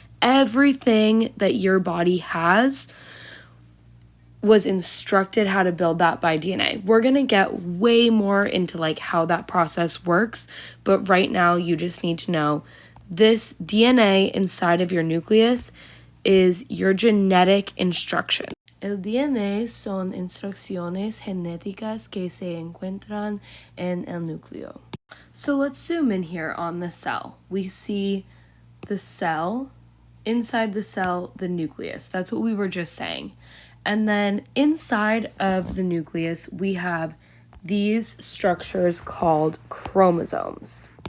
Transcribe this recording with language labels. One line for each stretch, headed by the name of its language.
English: Everything that your body has was instructed how to build that by DNA. We're going to get way more into like how that process works, but right now you just need to know this DNA inside of your nucleus is your genetic instructions.
Spanish: El DNA son instrucciones genéticas que se encuentran en el núcleo.
English: So let's zoom in here on the cell. We see the cell, inside the cell, the nucleus. That's what we were just saying. And then inside of the nucleus, we have these structures called chromosomes.